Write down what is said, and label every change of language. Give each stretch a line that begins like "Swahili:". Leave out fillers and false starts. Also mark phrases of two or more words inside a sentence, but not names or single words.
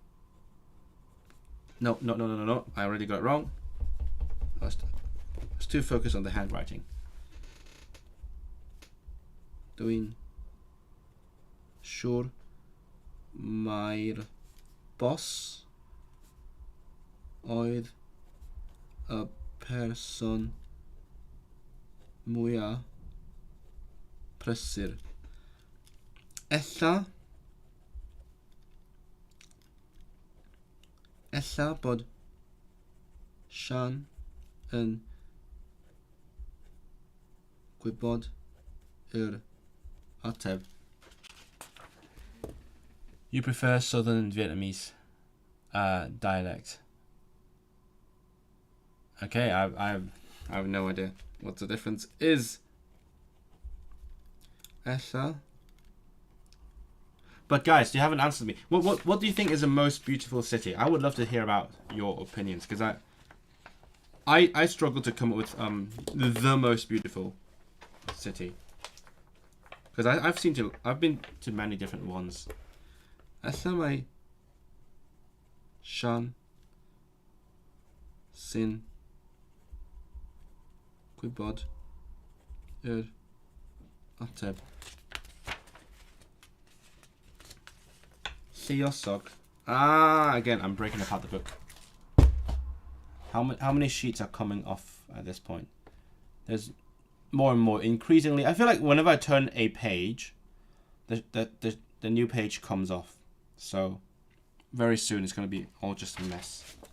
English: No. I already got it wrong. Let's too focused on the handwriting.
Welsh: Dwi'n siŵr mae'r boss oedd y person mwyaf prysur. Ella bod Sian yn gwybod yr ateb.
English: You prefer Southern Vietnamese dialect? Okay, I have no idea what the difference is. Ella. But guys, you haven't answered me. What do you think is the most beautiful city? I would love to hear about your opinions, because I struggle to come up with the most beautiful city. Because I've been to many different ones.
Welsh: Ella mae Sian sy'n gwybod yr ateb. Lluosog.
English: Again, I'm breaking apart the book. How many sheets are coming off at this point? There's more and more. Increasingly, I feel like whenever I turn a page, the new page comes off. So very soon it's going to be all just a mess.